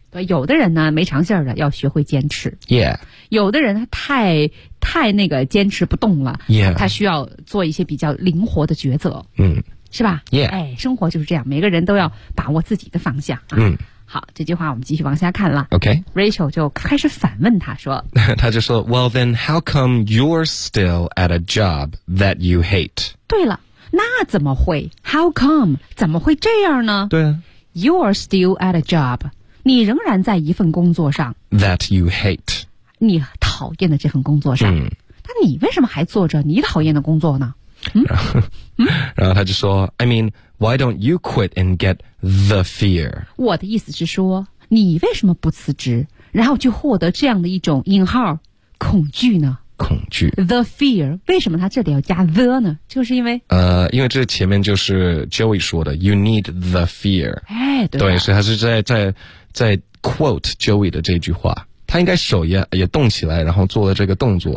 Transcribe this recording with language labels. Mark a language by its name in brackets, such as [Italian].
[Chinese] 对，有的人呢没长性的要学会坚持。 [English] Yeah. [Chinese] 有的人太那个坚持不动了。 [English] Yeah. [Chinese] 他需要做一些比较灵活的抉择。是吧 [English] ?Yeah. [Chinese] 哎，生活就是这样，每个人都要把握自己的方向。好，这句话我们继续往下看了。 [English] Okay. [Chinese] Rachel 就开始反问他说。他就说 [English] ,Well then, how come you're still at a job that you hate? [Chinese] 对了。那怎么会 ? [English] How come? [Chinese] 怎么会这样呢？对啊。 [English] You're still at a job. [Chinese] 你仍然在一份工作上。 [English] That you hate. [Chinese] 你讨厌的这份工作上。那你为什么还做着你讨厌的工作呢？然后他就说 [English] ,I mean, why don't you quit and get the fear? [Chinese] 我的意思是说你为什么不辞职然后去获得这样的一种引号恐惧呢？恐惧 [English] The fear [Chinese] 为什么他这里要加 the 呢就是因为因为这前面就是 Joey 说的 [English] You need the fear [Chinese] 哎，对所以他是在 quote Joey 的这句话他应该手也动起来然后做了这个动作